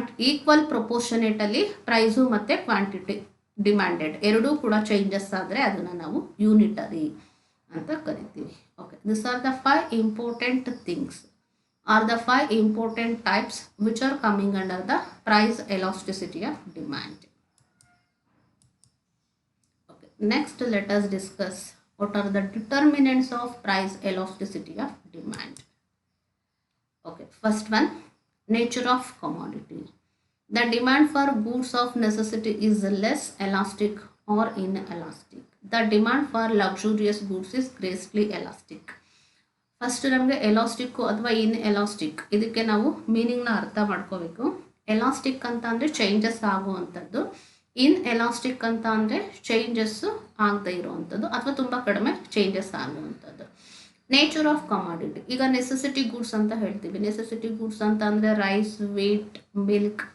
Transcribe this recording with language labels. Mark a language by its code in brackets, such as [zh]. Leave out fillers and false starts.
[kn] Equal ಪ್ರಪೋರ್ಷನೇಟಲ್ಲಿ price ಮತ್ತು quantity demanded ಎರಡೂ ಕೂಡ ಚೇಂಜಸ್ ಆದರೆ ಅದನ್ನು ನಾವು ಯೂನಿಟರಿ ಅಂತ ಕರಿತೀವಿ. [en] Okay, this are the 5 important things are the 5 important types which are coming under the price elasticity of demand. Okay, next let us discuss what are the determinants of price elasticity of demand. Okay, first one, nature of commodity. The demand for goods of necessity is less elastic or inelastic. The demand for luxurious goods is greatly elastic. [kn] First ನಮಗೆ elastic ಅಥವಾ ಇನ್ elastic ಇದಕ್ಕೆ ನಾವು ಮೀನಿಂಗ್ನ ಅರ್ಥ ಮಾಡ್ಕೋಬೇಕು. Elastic ಅಂತ ಅಂದರೆ changes ಆಗುವಂಥದ್ದು, ಇನ್ elastic ಅಂತ ಅಂದರೆ ಚೇಂಜಸ್ಸು ಆಗದೆ ಇರುವಂಥದ್ದು ಅಥವಾ ತುಂಬ ಕಡಿಮೆ ಚೇಂಜಸ್ ಆಗುವಂಥದ್ದು. ನೇಚರ್ ಆಫ್ ಕಮಾಡಿಟಿ, ಈಗ ನೆಸೆಸಿಟಿ ಗೂಡ್ಸ್ ಅಂತ ಹೇಳ್ತೀವಿ. ನೆಸೆಸಿಟಿ ಗೂಡ್ಸ್ ಅಂತ ಅಂದರೆ ರೈಸ್, ವೀಟ್, ಮಿಲ್ಕ್.